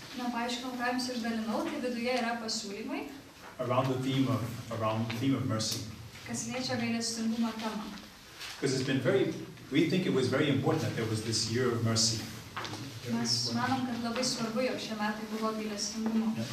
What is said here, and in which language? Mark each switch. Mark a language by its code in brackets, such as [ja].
[lt] Nepaaiškinau, ką jums išdalinau, tai viduje yra pasiūlymai. [en] Around the theme of mercy. [lt] Kas liečia gailestingumo temą. [en] Because we think it was very important that there was this year of mercy. [lt] Mes manom, kad labai svarbu, jog šie metai buvo gailestingumo.